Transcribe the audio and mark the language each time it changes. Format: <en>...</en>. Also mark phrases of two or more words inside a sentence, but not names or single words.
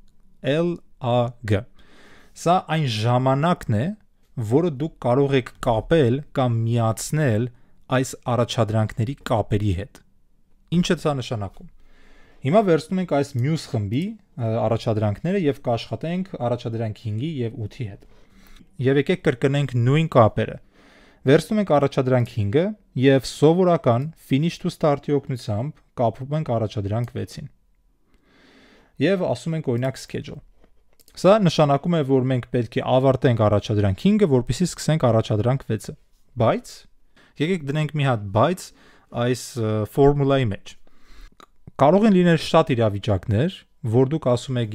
<hy>L-A-G։ Սա այն ժամանակն է, որը դուք կարող եք կապել կամ միացնել այս առաջադրանքների կապերի հետ։ Ինչ է դա նշանակում։ Հիմա վերցնում ենք այս մյուս խմբի առաջադրանքները եւ կաշխատենք առաջադրանք 5-ի եւ 8-ի հետ։ Եվ եկեք կրկնենք նույն կապերը։ Վերցնում ենք առաջադրանք 5-ը եւ սովորական</hy> <en>finish to start-</en> <hy>ի օգնությամբ կապում ենք առաջադրանք 6-ին։ Եվ ասում ենք օրինակ schedule։ Սա նշանակում է, որ մենք պետք է ավարտենք առաջադրանք 5-ը, որպեսզի սկսենք առաջադրանք 6-ը։ Բայց եկեք դնենք մի հատ բայց այս ֆորմուլայի մեջ։ Կարող են լինել շատ իրավիճակներ, որ դուք ասում եք,</hy>